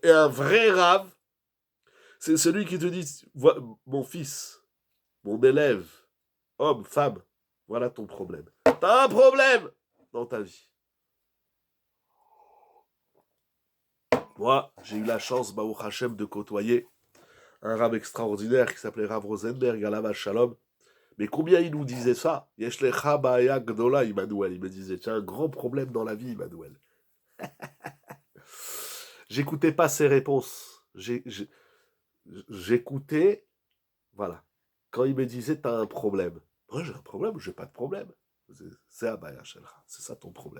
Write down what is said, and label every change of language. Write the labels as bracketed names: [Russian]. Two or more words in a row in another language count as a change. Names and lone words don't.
[French] Et un vrai Rav, c'est celui qui te dit, mon fils, mon élève, homme, femme, voilà ton problème. T'as un problème dans ta vie. Moi, j'ai eu la chance, [Hebrew] ברוך השם, [French] de côtoyer un Rav extraordinaire qui s'appelait Rav Rosenberg, [Hebrew] עליו השלום. [French] Mais combien il nous disait ça? [Hebrew] יש לך בעיה גדולה, Emmanuel. [French] Il me disait, tu as un grand problème dans la vie, Emmanuel. J'écoutais pas ses réponses. J'écoutais, voilà. Quand il me disait, tu as un problème. Moi, j'ai un problème ou j'ai pas de problème? C'est [Hebrew] בעיה שלך. [French] C'est ça ton problème.